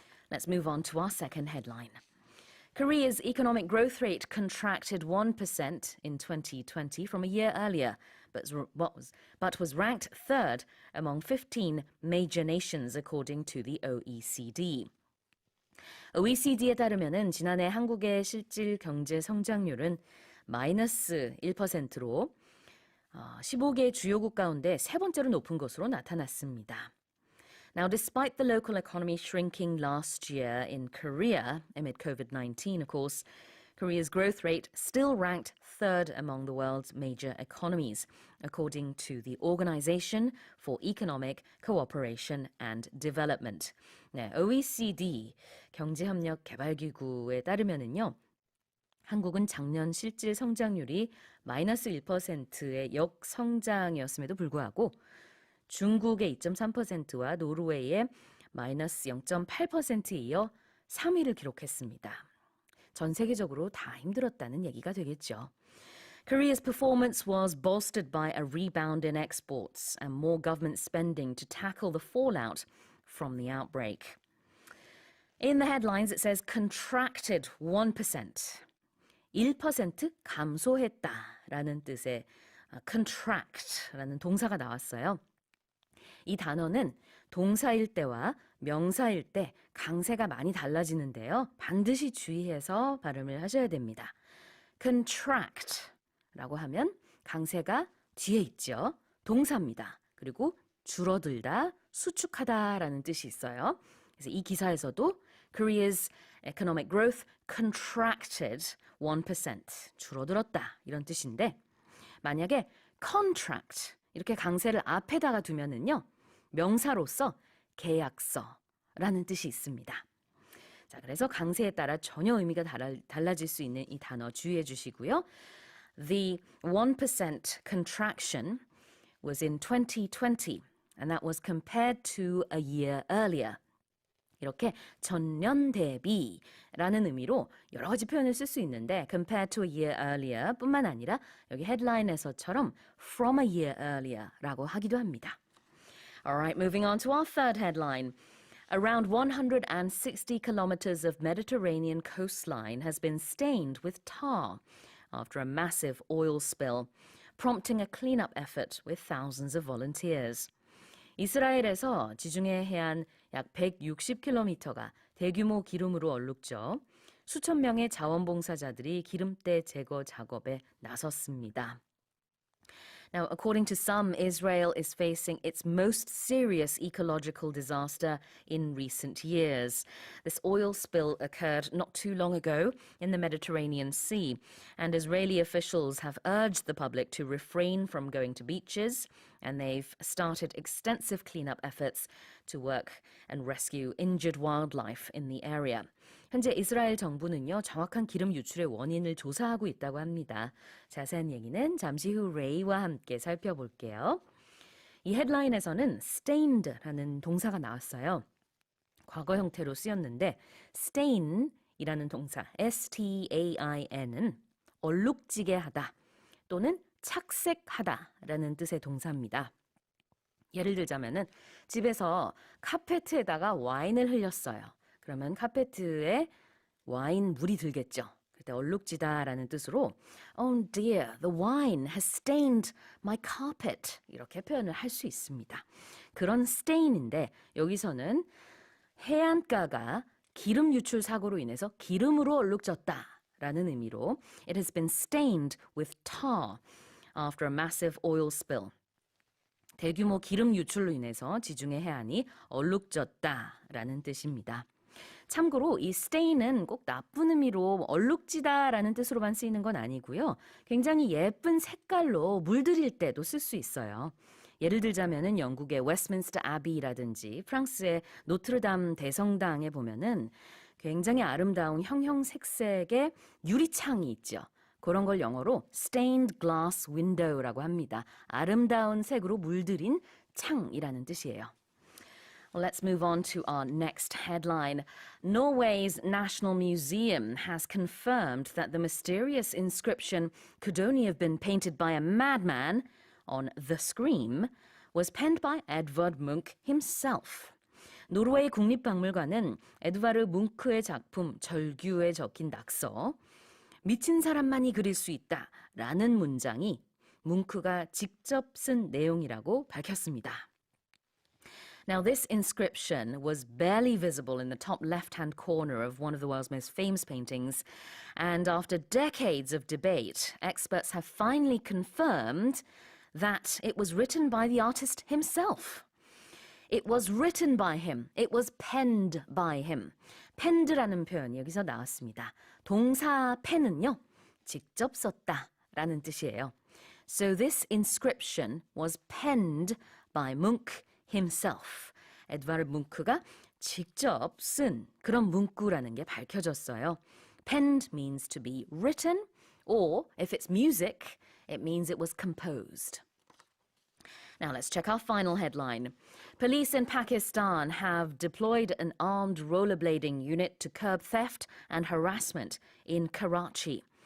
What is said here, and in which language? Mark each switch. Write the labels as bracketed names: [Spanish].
[English] Let's move on to our second headline. Korea's economic growth rate contracted 1% in 2020 from a year earlier, but was ranked third among 15 major nations according to the OECD. [Korean] OECD에 따르면은 지난해 한국의 실질 경제 성장률은 마이너스 1%로 15개 주요국 가운데 세 번째로 높은 것으로 나타났습니다. [English] Now, despite the local economy shrinking last year in Korea amid COVID-19, of course, Korea's growth rate still ranked third among the world's major economies, according to the Organization for Economic Cooperation and Development. [Korean] 네, OECD 경제협력개발기구에 따르면은요, 한국은 작년 실질 성장률이 마이너스 1%의 역성장이었음에도 불구하고 중국의 2.3%와 노르웨이의 마이너스 0.8%에 이어 3위를 기록했습니다. 전 세계적으로 다 힘들었다는 얘기가 되겠죠. [English] Korea's performance was bolstered by a rebound in exports and more government spending to tackle the fallout from the outbreak. In the headlines it says contracted 1%. [Korean] 1% 감소했다라는 뜻의 contract라는 동사가 나왔어요. 이 단어는 동사일 때와 명사일 때 강세가 많이 달라지는데요. 반드시 주의해서 발음을 하셔야 됩니다. contract라고 하면 강세가 뒤에 있죠. 동사입니다. 그리고 줄어들다, 수축하다라는 뜻이 있어요. 그래서 이 기사에서도 [English] Korea's economic growth contracted 1%. [Korean] 줄어들었다 이런 뜻인데 만약에 contract 이렇게 강세를 앞에다가 두면은요. 명사로서 계약서라는 뜻이 있습니다. 자, 그래서 강세에 따라 전혀 의미가 달라질 수 있는 이 단어 주의해 주시고요. [English] The 1% contraction was in 2020 and that was compared to a year earlier. [Korean] 이렇게 전년 대비라는 의미로 여러 가지 표현을 쓸 수 있는데 [English] compared to a year earlier [Korean] 뿐만 아니라 여기 헤드라인에서처럼 [English] from a year earlier [Korean] 라고 하기도 합니다. [English] Alright, moving on to our third headline. Around 160 kilometres of Mediterranean coastline has been stained with tar after a massive oil spill, prompting a cleanup effort with thousands of volunteers. [Korean] 이스라엘에서 지중해 해안 약 160km가 대규모 기름으로 얼룩져 수천 명의 자원봉사자들이 기름때 제거 작업에 나섰습니다. [English] Now, according to some, Israel is facing its most serious ecological disaster in recent years. This oil spill occurred not too long ago in the Mediterranean Sea, and Israeli officials have urged the public to refrain from going to beaches, and they've started extensive cleanup efforts to work and rescue injured wildlife in the area. [Korean] 현재 이스라엘 정부는요, 정확한 기름 유출의 원인을 조사하고 있다고 합니다. 자세한 얘기는 잠시 후 레이와 함께 살펴볼게요. 이 헤드라인에서는 stained라는 동사가 나왔어요. 과거 형태로 쓰였는데 stain이라는 동사 S-T-A-I-N은 얼룩지게 하다 또는 착색하다라는 뜻의 동사입니다. 예를 들자면은 집에서 카페트에다가 와인을 흘렸어요. 그러면 카페트에 와인 물이 들겠죠. 그때 얼룩지다라는 뜻으로 [English] Oh dear, the wine has stained my carpet. [Korean] 이렇게 표현을 할 수 있습니다. 그런 stain인데 여기서는 해안가가 기름 유출 사고로 인해서 기름으로 얼룩졌다라는 의미로 [English] It has been stained with tar after a massive oil spill. [Korean] 대규모 기름 유출로 인해서 지중해 해안이 얼룩졌다라는 뜻입니다. 참고로 이 stain은 꼭 나쁜 의미로 얼룩지다라는 뜻으로만 쓰이는 건 아니고요. 굉장히 예쁜 색깔로 물들일 때도 쓸 수 있어요. 예를 들자면은 영국의 웨스트민스터 아비라든지 프랑스의 노트르담 대성당에 보면은 굉장히 아름다운 형형색색의 유리창이 있죠. 그런 걸 영어로 [English] stained glass window [Korean] 라고 합니다. 아름다운 색으로 물들인 창이라는 뜻이에요. [English] Well, let's move on to our next headline. Norway's National Museum has confirmed that the mysterious inscription could only have been painted by a madman on The Scream was penned by Edvard Munch himself. [Korean] 노르웨이 국립박물관은 에드바르 뭉크의 작품 절규'에 적힌 낙서 미친 사람만이 그릴 수 있다라는 문장이 뭉크가 직접 쓴 내용이라고 밝혔습니다. [English] Now, this inscription was barely visible in the top left-hand corner of one of the world's most famous paintings, and after decades of debate, experts have finally confirmed that it was written by the artist himself. It was written by him. It was penned by him. [Korean] penned라는 표현이 여기서 나왔습니다. 동사 pen은요, 직접 썼다라는 뜻이에요. [English] So this inscription was penned by Munch himself. [Korean] 에드바르 뭉크가 직접 쓴 그런 문구라는 게 밝혀졌어요. [English] Penned means to be written, or if it's music, it means it was composed. Now let's check our final headline. Police in Pakistan have deployed an armed rollerblading unit to curb theft and harassment in Karachi.